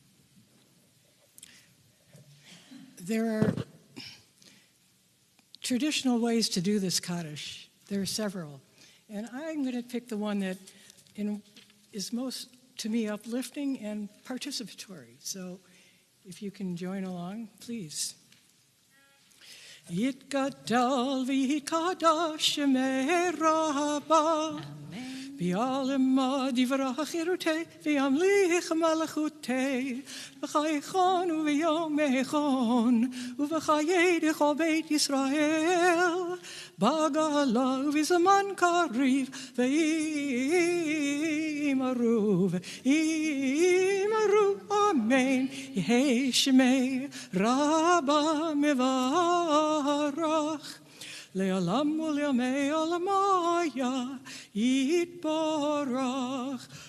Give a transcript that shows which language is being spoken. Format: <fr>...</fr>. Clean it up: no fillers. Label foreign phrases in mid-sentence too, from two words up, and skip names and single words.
<en>There are traditional ways to do this Kaddish. There are several. And I'm going to pick the one that is most, to me, uplifting and participatory. So if you can join along, please.</en> <arc>יתגדל ויתקדש שמה רבא בעלמא די ברא כרעותה וימליך מלכותה בחייכון וביומיכון ובחיי דכל בית ישראל בעגלא ובזמן קריב ואמרו אמן יהא שמה רבא מברך לעלם ולעלמי עלמיא יתברך</arc>